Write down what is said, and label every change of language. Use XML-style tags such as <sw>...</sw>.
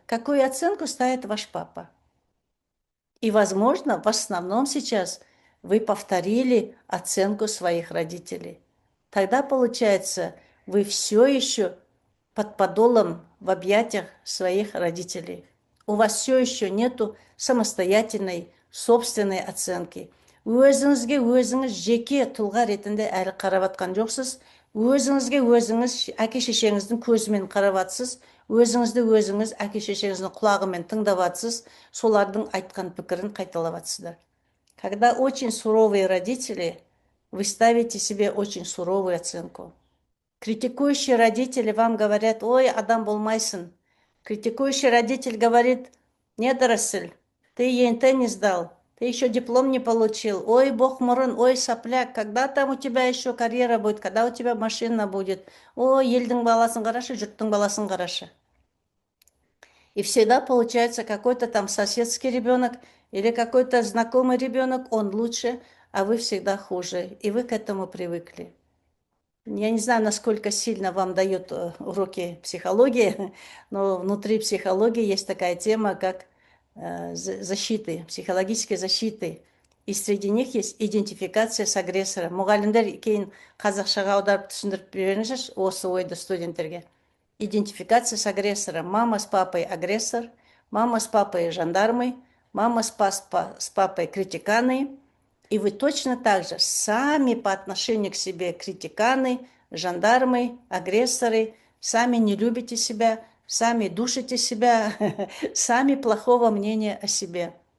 <ru>Какую оценку ставит ваш папа? И, возможно, в основном сейчас вы повторили оценку своих родителей. Тогда, получается, вы все еще под подолом в объятиях своих родителей. У вас все еще нету самостоятельной, собственной оценки.</ru> <kk>Өзіңізге өзіңіз жеке тұлға ретінде әлі қарап атқан жоқсыз. Өзіңізге өзіңіз әке-шешеңіздің көзімен қарап атсыз. Өзіңізді өзіңіз әке-шешеңіздің құлағымен тыңдап атсыз. Солардың айтқан пікірін қайталап атсыздар.</kk> <ru>Когда очень суровые родители, вы ставите себе очень суровую оценку. Критикующие родители вам говорят:</ru> <kk>ой, адам болмайсың.</kk> <ru>Критикующий родитель говорит: недоросль, ты ЕНТ не сдал, ты еще диплом не получил,</ru> <kk>ой, бог мұрын,</kk> <ru>ой, сопляк, когда там у тебя еще карьера будет, когда у тебя машина будет,</ru> <kk>ой, елдің баласын қарашы,</kk> <ru>жұрттың баласын қарашы. И всегда получается какой-то там соседский ребенок или какой-то знакомый ребенок, он лучше, а вы всегда хуже, и вы к этому привыкли. Я не знаю, насколько сильно вам дают уроки психологии, но внутри психологии есть такая тема, как защиты, психологической защиты. И среди них есть идентификация с агрессором.</ru> <kk>Мұғалімдер кейін қазақшаға аударып түсіндіріп беріңізші осы ойды студенттерге.</kk> <ru>Идентификация с агрессором. Мама с папой агрессор, мама с папой жандармы, мама с папой критиканы. И вы точно так же сами по отношению к себе критиканы, жандармы, агрессоры, сами не любите себя, сами душите себя, сами плохого мнения о себе.</ru>